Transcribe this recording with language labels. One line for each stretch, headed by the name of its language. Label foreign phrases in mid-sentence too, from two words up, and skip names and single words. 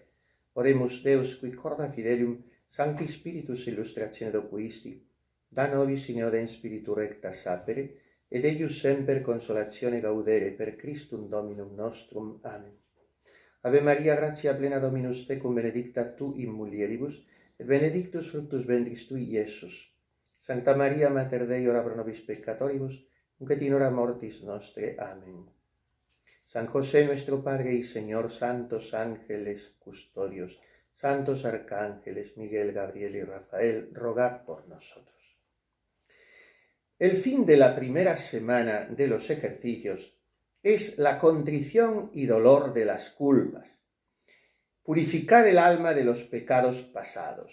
Latin: Oremus Deus, qui corda fidelium, Sancti Spiritus illustratione docuisti, da nobis in eodem Spiritu recta sapere, et eius semper consolazione gaudere per Christum Dominum nostrum. Amen. Ave Maria, gratia plena Dominus tecum, benedicta tu in mulieribus, et benedictus fructus ventris tui, Iesus. Sancta Maria, Mater Dei, ora pro nobis peccatoribus, nunc et in hora mortis nostre. Amen.
Spanish: San José, nuestro Padre y Señor, santos ángeles custodios, santos arcángeles, Miguel, Gabriel y Rafael, rogad por nosotros. El fin de la primera semana de los ejercicios es la contrición y dolor de las culpas, purificar el alma de los pecados pasados.